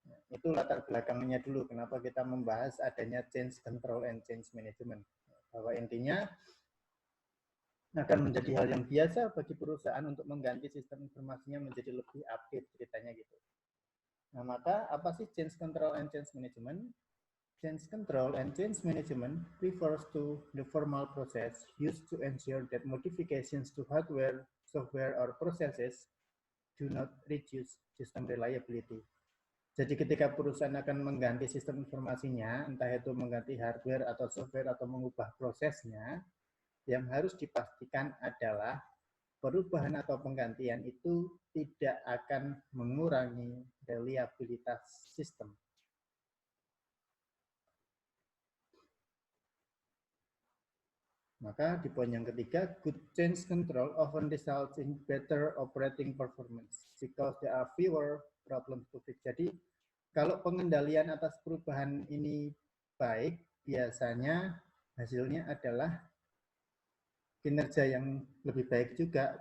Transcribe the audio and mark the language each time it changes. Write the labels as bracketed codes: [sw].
[id] Itu latar belakangnya dulu, kenapa kita membahas adanya change control and change management. Bahwa intinya akan menjadi hal yang biasa bagi perusahaan untuk mengganti sistem informasinya menjadi lebih update, ceritanya gitu. Nah, maka apa sih change control and change management? [en] Change control and change management refers to the formal process used to ensure that modifications to hardware, software, or processes do not reduce system reliability. [id] Jadi ketika perusahaan akan mengganti sistem informasinya, entah itu mengganti hardware atau software atau mengubah prosesnya, yang harus dipastikan adalah perubahan atau penggantian itu tidak akan mengurangi reliabilitas sistem. Maka di poin yang ketiga, [en] good change control often results in better operating performance because there are fewer problems to fix. [id] Jadi kalau pengendalian atas perubahan ini baik, biasanya hasilnya adalah kinerja yang lebih baik juga.